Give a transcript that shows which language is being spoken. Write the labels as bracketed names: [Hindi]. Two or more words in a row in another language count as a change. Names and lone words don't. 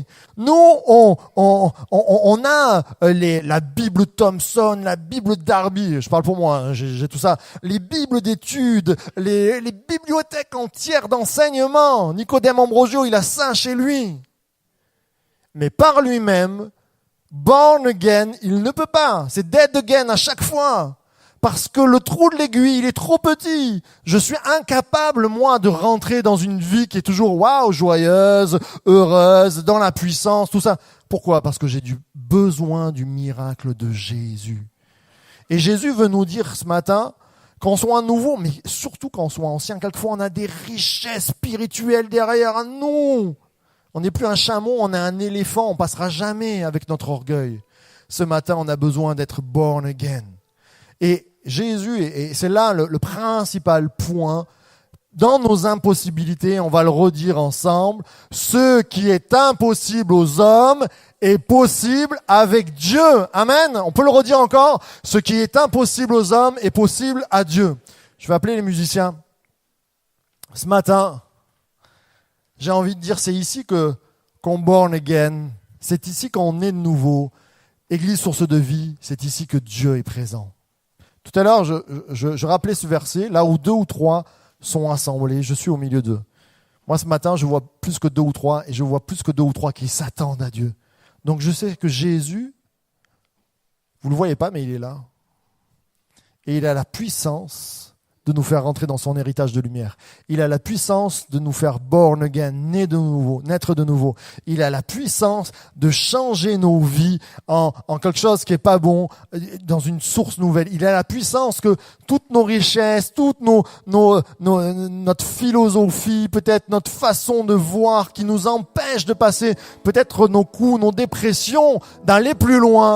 [French] Nous, on a la Bible Thompson, la Bible Darby. Je parle pour moi, hein, j'ai tout ça. Les Bibles d'études, les bibliothèques entières d'enseignement. Nicodème Ambrosio, il a ça chez lui. Mais par lui-même, [English] born again, [French] il ne peut pas. C'est [English] dead again [French] à chaque fois. Parce que le trou de l'aiguille, il est trop petit. Je suis incapable, moi, de rentrer dans une vie qui est toujours, waouh, joyeuse, heureuse, dans la puissance, tout ça. Pourquoi? Parce que j'ai besoin du miracle de Jésus. Et Jésus veut nous dire ce matin, qu'on soit nouveau, mais surtout qu'on soit ancien, quelquefois on a des richesses spirituelles derrière nous. On n'est plus un chameau, on est un éléphant, on passera jamais avec notre orgueil. Ce matin, on a besoin d'être [English] born again. [French] Et Jésus, et c'est là le principal point, dans nos impossibilités, on va le redire ensemble, ce qui est impossible aux hommes est possible avec Dieu. Amen. On peut le redire encore, ce qui est impossible aux hommes est possible à Dieu. Je vais appeler les musiciens. Ce matin, j'ai envie de dire, c'est ici qu'on [English] born again, [French] c'est ici qu'on est de nouveau. Église source de vie, c'est ici que Dieu est présent. Tout à l'heure, je rappelais ce verset, là où 2 ou 3 sont assemblés, je suis au milieu d'eux. Moi, ce matin, je vois plus que 2 ou 3, et je vois plus que 2 ou 3 qui s'attendent à Dieu. Donc, je sais que Jésus, vous ne le voyez pas, mais il est là. Et il a la puissance de nous faire rentrer dans son héritage de lumière. Il a la puissance de nous faire [English] born again, [French] naître de nouveau. Il a la puissance de changer nos vies en quelque chose qui est pas bon, dans une source nouvelle. Il a la puissance que toutes nos richesses, toute notre philosophie, peut-être notre façon de voir qui nous empêche de passer peut-être nos coups, nos dépressions, d'aller plus loin.